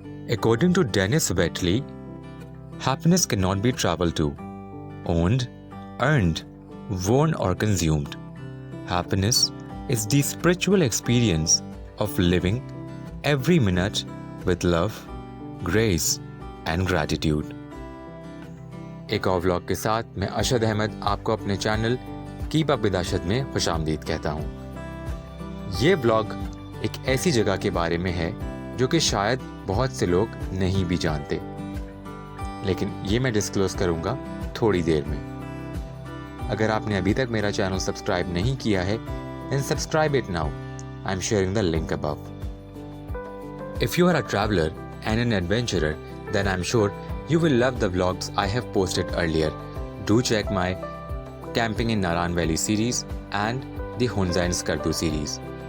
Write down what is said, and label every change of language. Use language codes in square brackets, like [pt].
[en] According to Dennis Waitley, happiness cannot be traveled to, owned, earned, worn, or consumed. Happiness is the spiritual experience of living every minute with love, grace, and gratitude. [hi] एक और vlog के साथ मैं अशद अहमद आपको अपने channel keep up with अशद में खुशामदीद कहता हूँ। ये व्लॉग एक ऐसी जगह के बारे में है जो कि शायद बहुत से लोग नहीं भी जानते, लेकिन ये मैं डिस्क्लोज करूँगा थोड़ी देर में। अगर आपने अभी तक मेरा चैनल सब्सक्राइब नहीं किया है, [en] then subscribe it now. I'm sharing the link above. If you are a traveler and an adventurer, then I'm sure you will love the vlogs I have posted earlier. Do check my Camping in Naran Valley series and the Hunza and Skardu series.